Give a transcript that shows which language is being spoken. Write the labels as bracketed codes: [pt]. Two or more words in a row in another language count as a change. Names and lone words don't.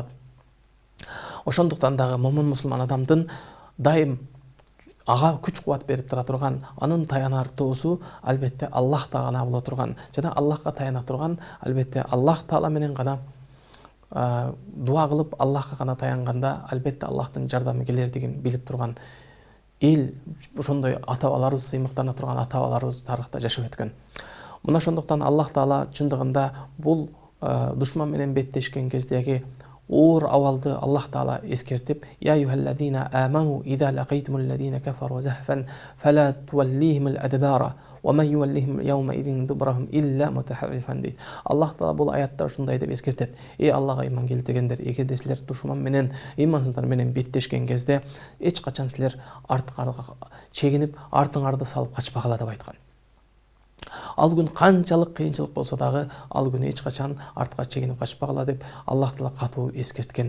[ky] Ошондуктан дагы момун мусулман адамдын дайым ага күч кубат берип тура турган, анын таянар тоосу албетте Аллахта гана боло турган, жана Аллахка таяна турган, албетте Аллах Таала менен гана дуа кылып Аллахка гана таянганда албетте Аллахтын жардамы келердигин билип турган эл, ошондой ата-бабаларыбыз, сыймыктана турган ата-бабаларыбыз тарыхта жашап өткөн. Мына ошондуктан Аллах Таала чындыгында бул душман менен беттешкен кездеги оор абалды Аллах Таала эскертип: [ar] "يا أيها الذين آمنوا إذا لقيتم الذين كفروا زحفا فلا تولوهم الأدبار ومن يولهم يومئذ دبره إلا متحرفا" дейт. [ky] Аллах Таала бул аятта ушундай деп эскертет: "Эй Аллага ыйман келтиргендер, эгерде силер душман менен, ыймансыздар менен беттешкен кезде эч качан силер артка чегинип, артыңарды салып качпагыла" деп айткан. Ал күн канчалык кыйынчылык болсо дагы, ал күн эч качан артка чегинип качпагыла деп Аллах Таала катуу эскерткен.